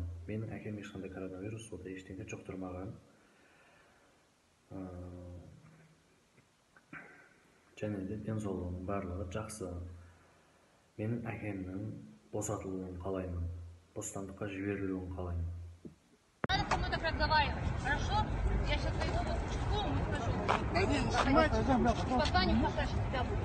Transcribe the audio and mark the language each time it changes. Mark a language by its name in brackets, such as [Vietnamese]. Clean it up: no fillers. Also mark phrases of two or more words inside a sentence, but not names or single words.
[Kazakh] Менің әкем ешқандай коронавирус, сондай ештеңе жұқтырмаған. Және де денсаулығының барлығы жақсы. Менің әкемнің босатылуын қалаймын. Бостандыққа жіберілуін қалаймын. [Russian] Надо со мной так разговаривать, хорошо? Я сейчас пойду в участковую, мы скажу. Пока не посадишь, тебя будет.